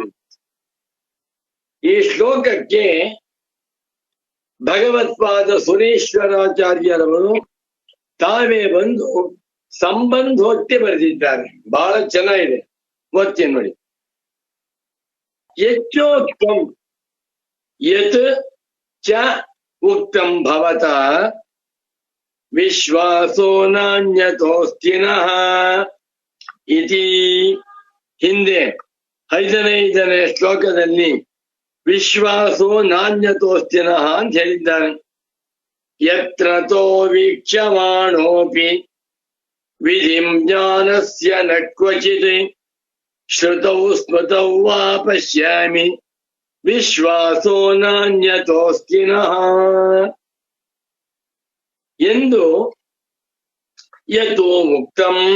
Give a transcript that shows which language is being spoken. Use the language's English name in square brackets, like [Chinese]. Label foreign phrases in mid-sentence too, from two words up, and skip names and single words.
[Kannada] ಈ ಶ್ಲೋಕಕ್ಕೆ ಭಗವತ್ಪಾದ ಸುರೇಶ್ವರಾಚಾರ್ಯರವರು ತಾವೇ ಬಂದು ಸಂಬಂಧೋಕ್ತಿ ಬರೆದಿದ್ದಾರೆ. ಬಹಳ ಚೆನ್ನಾಗಿದೆ, ಓದ್ತೀನಿ ನೋಡಿ. [Sanskrit] ಯಚ್ಚೋಕ್ತಂ ಯತ್ ಚ ಉಕ್ತಂ ಭವತಃ ವಿಶ್ವಾಸೋ ನಾನ್ಯತೋಸ್ತಿನಃ ಇತಿ. [Kannada] ಹಿಂದೆ 5ನೇ ಶ್ಲೋಕದಲ್ಲಿ [Sanskrit] ವಿಶ್ವಾಸೋ ನಾನ್ಯತೋಸ್ತಿನಃ [Kannada] ಅಂತ ಹೇಳಿದ್ದಾನೆ. [Sanskrit] ಯತ್ರತೋ ವೀಕ್ಷ್ಯಮಾಣೋಪಿ ವಿಧಿಂ ಜ್ಞಾನಸ್ಯ ನ ಕ್ವಚಿತ್ ಶ್ರುತೌ ಸ್ಮೃತೌ ವಾ ಪಶ್ಯಾಮಿ ವಿಶ್ವಾಸೋ ನಾನ್ಯತೋಸ್ತಿನಃ ಎಂದು ಯತೋ ಮುಕ್ತಂ.